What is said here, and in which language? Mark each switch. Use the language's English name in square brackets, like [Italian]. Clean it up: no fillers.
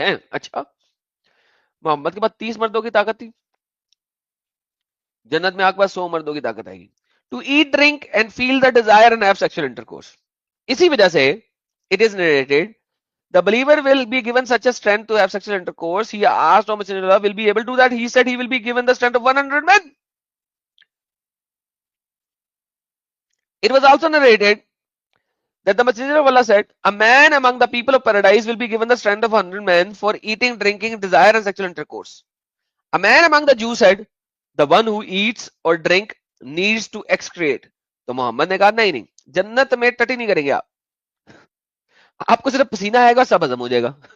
[Urdu] اچھا محمد کے پاس 30 مردوں کی طاقت تھی، جنت میں آپ کے پاس 100 مردوں کی طاقت آئے گی. [English] To eat, drink and feel the desire and have sexual intercourse. [Urdu] اسی وجہ سے [English] it is narrated the believer will be given such a strength to have sexual intercourse. He asked how much will be able to do that. He said he will be given the strength of 100 men. It was also narrated that the Messenger of Allah said, a man among the people of paradise will be given the strength of 100 men for eating, drinking, desire and sexual intercourse. A man among the Jews said, the one who eats or drink needs to excrete. [Urdu] تو محمد نے کہا نہیں جنت میں ٹٹی نہیں کریں گے آپ کو صرف پسینہ آئے گا سب ہضم ہو جائے گا.